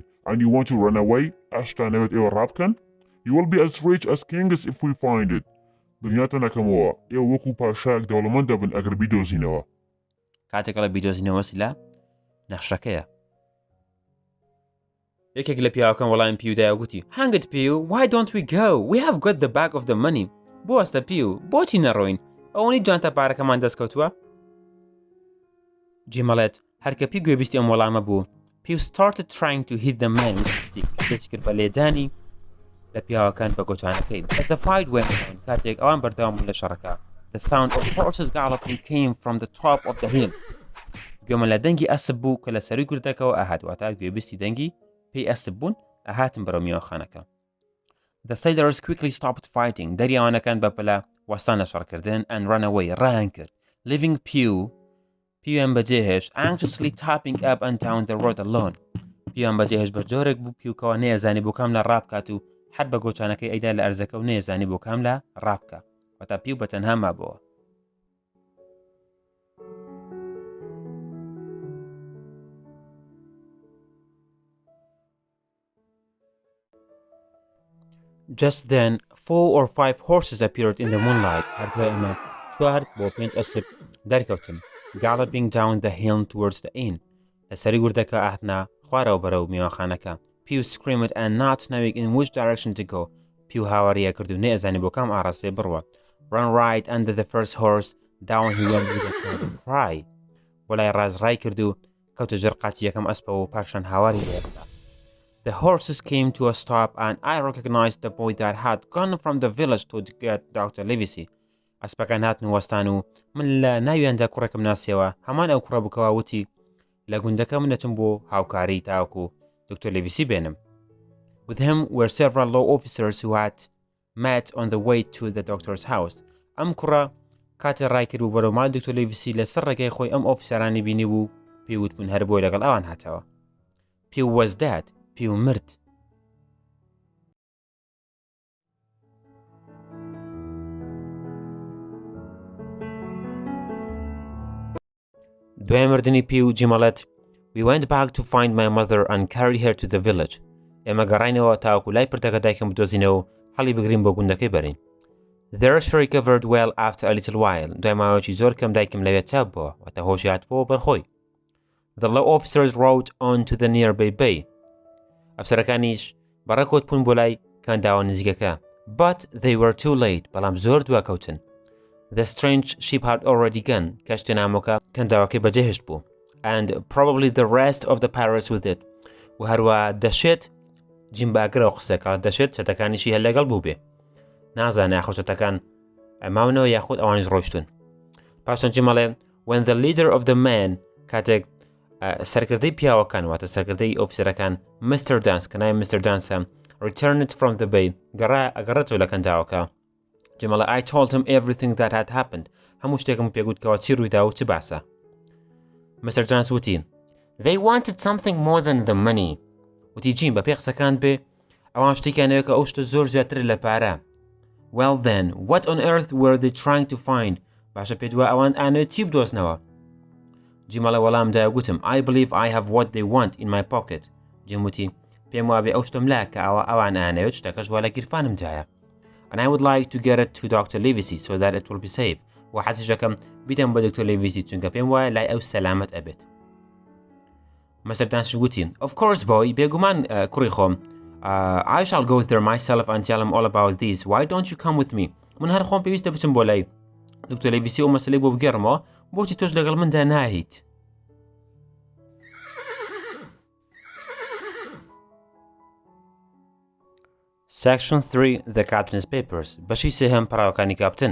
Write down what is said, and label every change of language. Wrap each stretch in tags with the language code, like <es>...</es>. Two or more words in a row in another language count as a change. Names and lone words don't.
<en>And you want to run away?</en> <ckb>ئاشتانەوێت ئێوە ڕابکەن?</ckb> <en>You will be as rich as kings if we find it.</en> <ckb>دنیاتە نەکەمەوە. ئێوە وەکو پاشایەک دەوڵەمەند دەبن ئەگەر بیدۆزینەوە. کاتێکە لە بیدۆزینەوە سیلا نەخشەکەیە. یەکێک لە پیاوەکەم وەڵام پیودایە گوتی</ckb> <en>Hang it</en> <ckb>پیو.</ckb> <en>Why don't we go? We have got the bag of the money.</en> <ckb>بۆ ئەستە پیو. بۆچی نەڕۆین؟ ئەوەنی جوانتە پارەکەمان دەستکەوتووە؟ جیمەڵێت هەرکە پی گوێبیستی ئەم وەڵامە بوو.</ckb> <en>پیو started trying to hit the man with a stick.</en> <ckb>دەستی کرد بە لێدانی لە پیاوەکان بە گۆچانەکەی.</ckb> <en>As the fight went on,</en> <ckb>کاتێک ئەوان بەردەوام بوون لە شەڕەکە.</ckb> <en>The sound of horses galloping came from the top of the hill.</en> <ckb>گوێمە لە دەنگی ئەسب بوو کە لە سەروی گوردەکەەوە ئاهات واتە گوێبیستی دەنگی پێی ئەسب بوون ئاهاتم بەرەو میوانخانەکە.</ckb> <en>The sailors quickly stopped fighting.</en> <ckb>دەریاوانەکان بەپەلا وەستان لە شەڕکردن</ckb> <en>and ran away.</en> <ckb>ڕایان کرد.</ckb> <en>Leaving</en> <ckb>پیویان بەجێهێشت</ckb> <en>anxiously tapping up and down the road alone.</en> <ckb>پیویان بەجێهێشت بە جۆرێک بوو پیوکەوە نەیەزانی بۆ کام لە ڕابکات و حەد بە گۆچانەکەی ئەیدا لە ئەرزەکە و نەیەزانی بۆ کام لە ڕابکە وەتا پیو بەتەنها مابەوە.</ckb> <en>Just then 4 or 5 horses appeared in the moonlight.</en> <ckb>هەردوای ئەمە 4 بۆ 5 ئەسب دەرکەوتن.</ckb> <en>Galloping down the hill towards the inn.</en> <ckb>لە سەری گوردەکە ئاهاتنا خوارەوە بەرەو میوانخانەکە.</ckb> <en>Pew screamed and not knowing in which direction to go.</en> <ckb>Pew هاواریە کرد و نەیەزانی بۆ کام ئاڕاستێ بڕوە.</ckb> <en>Run right under the first horse. Down he went with a terrible cry.</en> <ckb>بۆ لای ڕازڕای کرد و کەوتە ژەر قاچی یەکەم ئەسپەوە و پاشان هاواری لێدا.</ckb> <en>The horses came to a stop and I recognized the boy that had gone from the village to get Dr. Livesey.</en> <ckb>ئەسپەکان هاتن وەستان و من لە ناویاندا کوڕێکم ناسیەوە هەمان ئەو کوڕە بکەوە وتی لە گوندەکە من دەچم بۆ هاوکاری تاوکو دکتۆر لیڤیسی بێنم.</ckb> <en>With him were several law officers who had met on the way to the doctor's house.</en> <ckb>ئەم کوڕە کاتێ ڕای کرد و بەرەو ماڵ دکتۆر لیڤیسی لە سەر ڕێگەی خۆی ئەم ئۆفیسەرانی بینی بوو پێی وتبوون هەر بۆی لەگەڵ ئەوان هاتەوە.</ckb> <en>Pew was dead.</en> <ckb>پیو مرد. دوای مردنی پیو جیمەڵێت</ckb> <en>We went back to find my mother and carry her to the village.</en> <ckb>ئێمە گەڕاینەوە تاوەکو لای پردەکە دایکم بدۆزینەوە و هەڵی بگرین بۆ گوندەکەی بەرین.</ckb> <en>There she recovered well after a little while.</en> <ckb>دوای ماوەیەکی زۆر کەم دایکم لەوێ چاپ بووە واتە هۆشی هاتبووە بەرخۆی.</ckb> <en>The law officers rode on to the nearby bay.</en> <ckb>ئەفسەرەکانیش بەڕێکۆت بوون بۆ لای کانداوە نزیکەکە.</ckb> <en>But they were too late.</en> <ckb>بەڵام زۆر دواکەوتن.</ckb> <en>The strange ship had already gone.</en> <ckb>کەشتە نامۆکە کانداوەکەی بەجێهێشت بوو.</ckb> <en>And probably the rest of the pirates with it.</en> <ckb>و هەروە دەشێت جیمباگرەوە قسەکە دەشێت چەتەکانیشی هەر لەگەڵ بوو بێ. نازانە یاخۆ چەتەکان ئەماونەوە یاخود ئەوانیش ڕۆیشتون. پاشان جیمەڵێ</ckb> <en>When the leader of the men</en> <ckb>کاتێک سەرکردەی پیاوەکان واتە سەرکردەی ئۆفیسەرەکان Mr. Dance کە ناوی Mr.</ckb> <en>Dance returned from the bay</en> <ckb>ئەگەڕێتەوە لە کەنداوەکە.</ckb> <en>جیمەڵێ I told him everything that had happened.</en> <ckb>هەموو شتێکم پێگوتکەوە چی ڕوویدا و چ باسە.</ckb> <en>Mr. Dance وتی They wanted something more than the money.</en> <ckb>وتی جیم بە پێ قسەکان بێ ئەوان شتێکیانەوە کە ئەو شتە زۆر زیاتر لە پارە.</ckb> <en>Well then, what on earth were they trying to find?</en> <ckb>باشە پێ دووە ئەوان ئانەوێت چی بدۆزنەوە؟ جیمەڵە وەڵامدایە گوتم</ckb> <en>I believe I have what they want in my pocket.</en> <ckb>جیم وتی پێم وابێ ئەو شتم لا کە ئەوان ئانەوێت شتەکەش وا لە گیرفانمدایە.</ckb> <en>And I would like to get it to Dr. Livesey so that it will be safe.</en> <ckb>و حەزیش دەکەم بیدەم بە دکتۆر لیڤیسی چونکە پێم وایە لای ئەو سەلامەت ئەبێت. Mr. Dance گوتی</ckb> <en>Of course boy</en> <ckb>بێگومان کوڕی خۆم.</ckb> <en>I shall go there myself and tell him all about this. Why don't you come with me?</en> <ckb>من هەر خۆم پێویستە بچم بۆ لای دکتۆر لیڤیسی و مەسەلەی بۆ بگەڕمەوە بۆچی تۆش لەگەڵ مندا ناهیت؟</ckb> <en>Section 3 The Captain's Papers</en> <ckb>بەشی سێهەم پەراوەکانی کاپتن.</ckb>